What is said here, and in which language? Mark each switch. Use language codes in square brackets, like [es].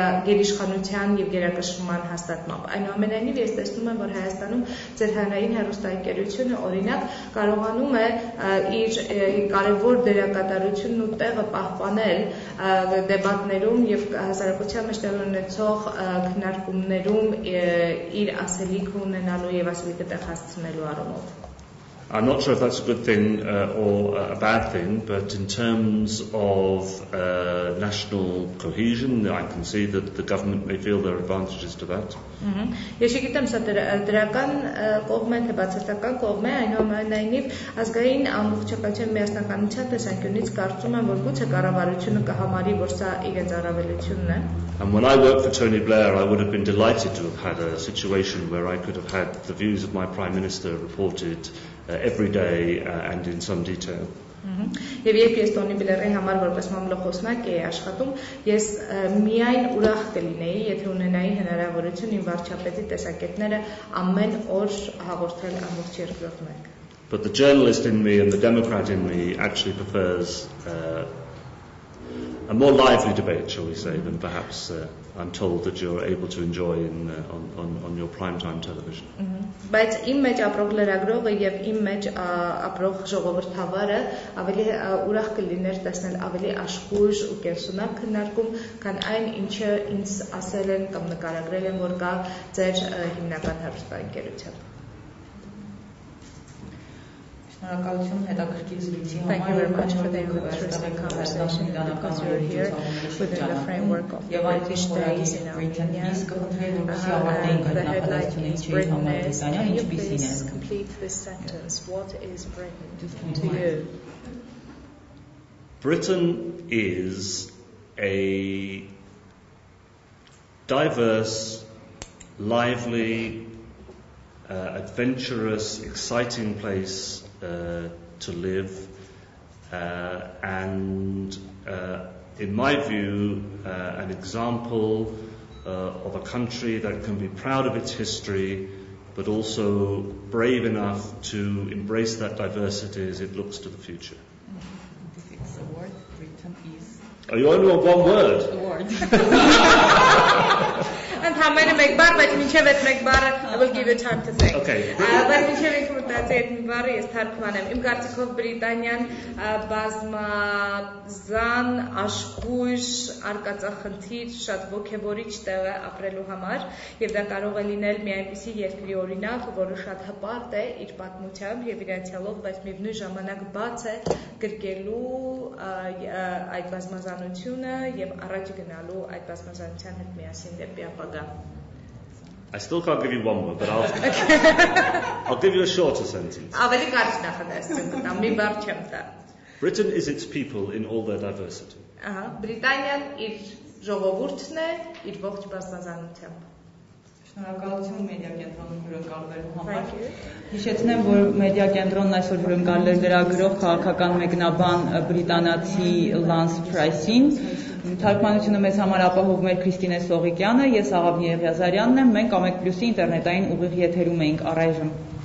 [hy] գերիշխանության եւ գերակշռման հաստատմամբ։ Այնուամենայնիվ ես տեսնում եմ, որ Հայաստանում ձեր հանրային հեռուստաընկերությունը օրինակ կարողանում է իր կարևոր դերակատարությունն ու տեղը պահպանել դեբատներում եւ հասարակության մեջ տեղի ունեցող քննարկումներում իր ասելիքը ունենալու եւ ասելիքը տեղ հասցնելու առումով։ [en] I'm not sure if that's a good thing or a bad thing, but in terms of national cohesion, I can see that the government may feel there are advantages to that. [hy] Ես չգիտեմ սա դրական կողմ է, թե բացասական կողմ է, այնուամենայնիվ ազգային ամբողջականության միասնականության տեսանկյունից կարծում եմ, որ գուցե կառավարությունը կհամարի, որ սա իրենց առավելությունն է։ [en] And when I worked for Tony Blair, I would have been delighted to have had a situation where I could have had the views of my Prime Minister reported every day and in some detail. [hy] Եվ երբ ես Տոնի Բլերի համար որպես մամուլոխոսնակ էի աշխատում, ես միայն ուրախ կլինեի, եթե ունենայի հնարավորություն իմ վարչապետի տեսակետները ամեն օր հաղորդել ամբողջ երկրորդ։ [en] But the journalist in me and the Democrat in me actually prefers a more lively debate, shall we say, than perhaps I'm told that you're able to enjoy on your primetime television. [hy] Բայց իմ մեջ ապրող լրագրողը եւ իմ մեջ ապրող ժողովրդավարը ավելի ուրախ կլիներ տեսնել ավելի աշխույժ ու կենսունակ քննարկում, քան այն, ինչը ինձ ասել են կամ նկարագրել են, որ կա ձեր հիմնական հեռուստաընկերությամբ։ [en] Thank you very much for the interesting conversation because you're here within the framework of the British days in Armenia. The headline is Britain. Can you please complete this sentence? What is Britain to you? Britain is a diverse, lively, adventurous, exciting place to live, and in my view, an example of a country that can be proud of its history, but also brave enough to embrace that diversity as it looks to the future. If it's a word, Britain is. Oh, you only want one word? A word. And how many make bar, but I will give you time to think. Okay. But [hy] մտածի այդ մի բառը ես թարգմանեմ։ Իմ կարծիքով Բրիտանիան բազմազան, աշխույժ, արկածախնդիր, շատ ոգևորիչ տեղ է ապրելու համար, եւ դա կարող է լինել մի այնպիսի երկրի օրինակ, որը շատ հպարտ է իր պատմությամբ եւ իր անցյալով, բայց միևնույն ժամանակ բաց է գրկելու այդ բազմազանությունը եւ առաջ գնալու այդ բազմազանության հետ միասին դեպի ապագա։ [en] I still can't give you one word, but I'll give you a shorter sentence. [hy] Ավելի կարճ նախադասություն կտամ, մի բառ չեմ տա։ [en] Britain is its people in all their diversity. [hy] Բրիտանիան իր ժողովուրդն է իր ողջ բազմազանությամբ։ Շնորհակալություն Մեդիա Կենտրոնում հյուրընկալվելու համար։ Հիշեցնեմ, որ Մեդիա Կենտրոնն այսօր հյուրընկալել է լրագրող, քաղաքական մեկնաբան բրիտանացի Լանս Փրայսին։ Թարգմանությունը մեզ համար ապահովում էր Քրիստինե Սողիկյանը, ես Աղավնի Եղիազարյանն եմ, մենք Ամեկ Պլյուսի ինտերնետային ուղիղ եթերում էինք առայժմ։